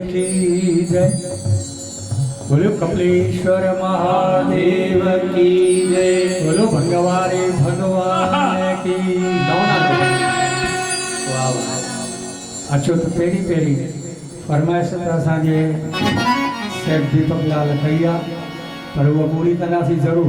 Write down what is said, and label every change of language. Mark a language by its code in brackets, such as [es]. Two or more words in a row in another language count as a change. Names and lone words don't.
[hi] की जय। बोलो कपिलेश्वर महादेव की जय। बोलो भंगवारे भगवान की। [sd] अचो तो पेरी पेरी फरमाइश असांजे सेठ दीपक लाल कई आहे, पर उहो पूरी कंदासीं ज़रूर।